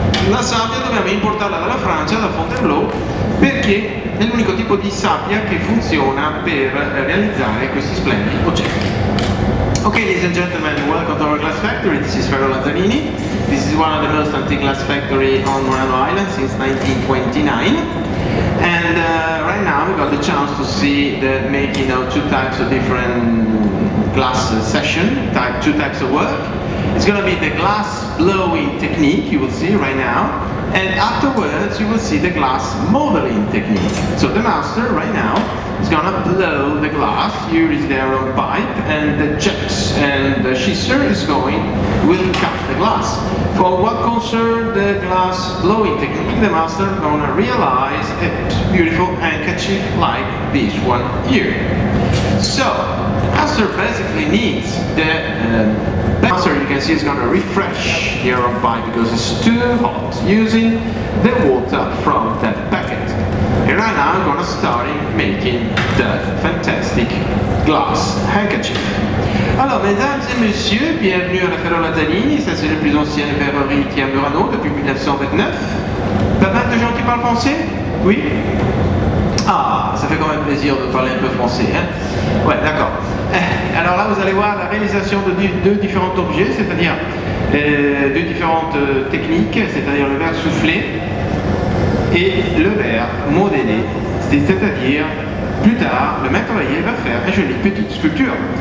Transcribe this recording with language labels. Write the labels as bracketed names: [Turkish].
[Italian] La sabbia dobbiamo importarla dalla Francia, da Fontainebleau, perché è l'unico tipo di sabbia che funziona per realizzare questi splendidi oggetti. [English] Okay, ladies and gentlemen, welcome to our glass factory. This is Ferro Lazzarini. This is one of the most antique glass factory on Murano Island since 1929. And right now we got the chance to see the making of two types of different glass session, two types of work. It's going to be the glass blowing technique you will see right now, and afterwards you will see the glass modeling technique. So the master right now is going to blow the glass. Here is their own pipe, and the jets and the scissor will cut the glass. For what concerns the glass blowing technique, the master is going to realize a beautiful handkerchief like this one here. So the master basically needs the master, you can see, is going to refresh the air pipe because it's too hot, using the water from that packet. And right now I'm going to start making the fantastic glass handkerchief. [French] Alors, mesdames et messieurs, bienvenue à la Ferro Lazzarini. Ça, c'est le plus ancien verrerie qui est à Murano depuis 1929. Pas mal de gens qui parlent français? Oui? Ah, ça fait quand même plaisir de parler un peu français, hein? Ouais, d'accord. Alors là, vous allez voir la réalisation de deux différents objets, c'est-à-dire deux différentes techniques, c'est-à-dire le verre soufflé et le verre modélé, c'est-à-dire plus tard, le maître ouvrier va faire une jolie petite sculpture.